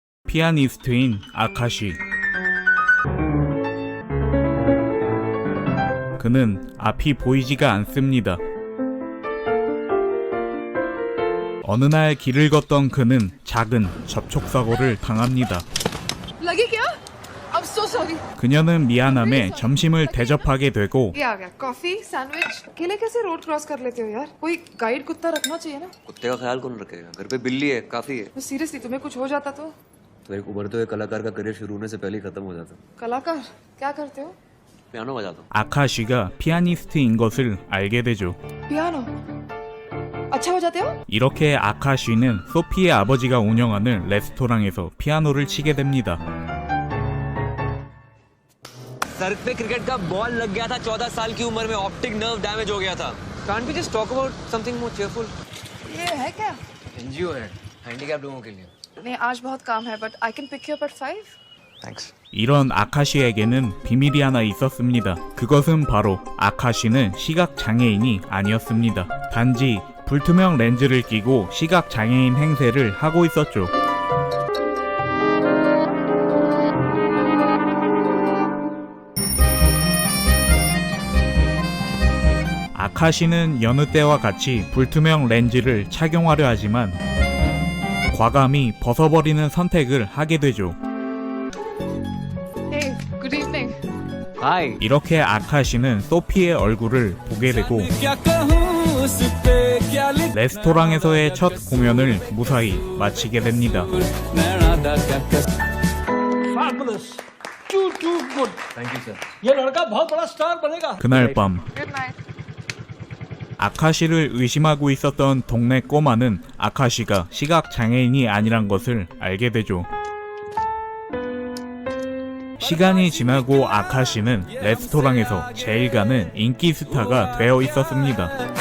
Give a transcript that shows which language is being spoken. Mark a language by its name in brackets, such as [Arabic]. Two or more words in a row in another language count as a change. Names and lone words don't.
[Korean] 피아니스트인 아카시. 그는 앞이 보이지가 않습니다. 어느 날 길을 걷던 그는 작은 접촉사고를 당합니다. [Hindi] लगी क्या? [English] I'm so sorry. [Korean] 그녀는 미안함에 점심을 대접하게 되고 [Hindi] ये आ गया [English] coffee sandwich [Hindi] अकेले कैसे [English] road cross [Hindi] कर लेते हो यार कोई गाइड कुत्ता रखना चाहिए ना कुत्ते का ख्याल कौन रखेगा? घर पे बिल्ली है, काफी है। सीरियसली तुम्हें कुछ हो जाता तो तो एक उभरते हुए कलाकार का करियर शुरू होने से पहले ही खत्म हो जाता। कलाकार क्या करते हो पियानो बजाता हूँ। [Korean] 아카시가 피아니스트인 것을 알게 되죠. [Hindi] पियानो अच्छा बजाते हो [Korean] 이렇게 아카시는 소피의 아버지가 운영하는 레스토랑에서 피아노를 치게 됩니다. [Hindi] सर पे क्रिकेट का बॉल लग गया था 14 साल की उम्र में [English] optic nerve damage [Hindi] हो गया था [English] can't we just talk about something more cheerful [Hindi] ये है क्या एनजीओ है हैंडीकैप लोगों के लिए नहीं आज बहुत काम है [English] but I can pick you up at 5 [Hindi] थैंक्स [Korean] 이런 아카시에게는 비밀이 하나 있었습니다. 그것은 바로 아카시는 시각 장애인이 아니었습니다. 단지 불투명 렌즈를 끼고 시각 장애인 행세를 하고 있었죠. 아카시는 여느 때와 같이 불투명 렌즈를 착용하려 하지만 과감히 벗어버리는 선택을 하게 되죠. [English] hey good evening हाय [Korean] 이렇게 아카시는 소피의 얼굴을 보게 되고 레스토랑에서의 첫 공연을 무사히 마치게 됩니다. [English] Fabulous. Too good. thank you sir [Hindi] ये लड़का बहुत बड़ा स्टार बनेगा. [Korean] 그날 밤 [English] good night [Korean] 아카시를 의심하고 있었던 동네 꼬마는 아카시가 시각 장애인이 아니란 것을 알게 되죠. 시간이 지나고 아카시는 레스토랑에서 제일 가는 인기 스타가 되어 있었습니다.